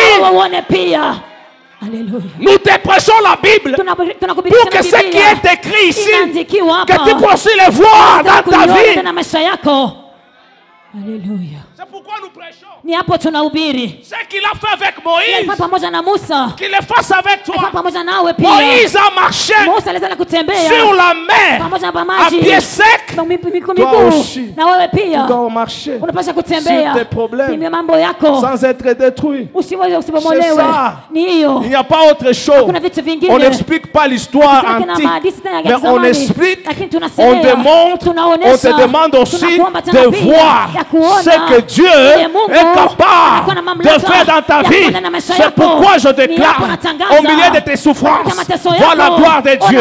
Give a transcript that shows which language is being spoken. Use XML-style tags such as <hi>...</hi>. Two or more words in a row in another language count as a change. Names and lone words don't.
<fr>Alléluia. Nous te prêchons la Bible pour que ce qui est écrit ici, que tu puisses le voir dans ta vie. Alléluia. C'est pourquoi nous prêchons.</fr> <sw>Ni hapo tunahubiri.</sw> <fr>Ce qu'il a fait avec Moïse,</fr> <sw>pamoja na Musa,</sw> <fr>qu'il le fasse avec toi.</fr> <sw>Pamoja nawe pia.</sw> <fr>Moïse a marché</fr> <sw>Musa aliweza kutembea</sw> <fr>sur la mer</fr> <sw>pamoja na</sw> <fr>à</fr> <sw>maji</sw> <fr>pied sec.</fr> <sw>Na wewe pia</sw> <fr>Tu dois marcher</fr> <sw>unapaswa</sw> <fr>sur</fr> <sw>kutembea</sw> <fr>tes problèmes</fr> <sw>pia mambo yako</sw> <fr>sans être détruit.</fr> <sw>usibomolewe.</sw> <fr>C'est ça.</fr> <sw>Ni hiyo.</sw> <fr>Il n'y a pas autre chose.</fr> <sw>Kuna vitu vingine.</sw> <fr>On n'explique pas l'histoire antique, mais on explique, on démontre, on te demande aussi de voir ce que Dieu est capable de faire dans ta vie. C'est pourquoi je déclare, au milieu de tes souffrances, vois la gloire de Dieu.</fr>